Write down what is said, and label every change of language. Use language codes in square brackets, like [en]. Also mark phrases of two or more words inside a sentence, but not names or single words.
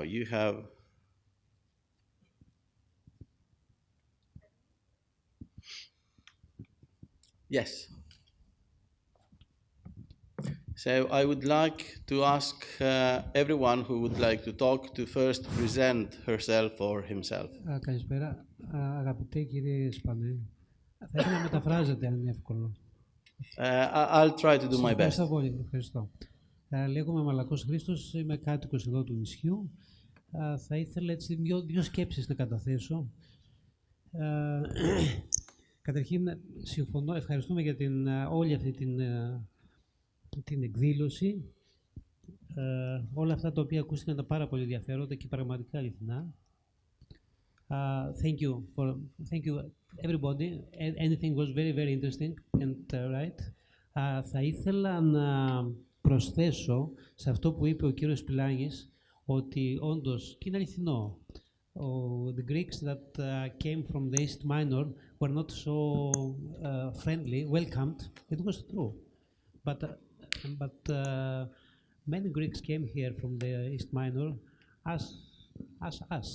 [en] You have. Yes. So I would like to ask everyone who would like to talk to first present herself or himself. [el] Καλησπέρα. Αγαπητέ κύριε Σπανέ, θα ήθελα να μεταφράζετε αν είναι εύκολο. [en] I'll try to do my best. [el] Ευχαριστώ πολύ. Ευχαριστώ. Λέγομαι Μαλακός Χρήστος, είμαι κάτοικος εδώ του νησιού. Θα ήθελα έτσι δύο σκέψεις να καταθέσω. Καταρχήν, συμφωνώ, ευχαριστούμε για όλη αυτή την εκδήλωση. Όλα αυτά τα οποία ακούστηκαν ήταν πάρα πολύ ενδιαφέροντα και πραγματικά αληθινά. [en] Thank you everybody. Anything was very interesting and right. [el] Θα ήθελα να προσθέσω σε αυτό που είπε ο κύριος Πιλάνης ότι όντως, και είναι αληθινό, [en] the Greeks that came from the East Minor were not so friendly, welcomed. It was true. But many Greeks came here from the East Minor as us.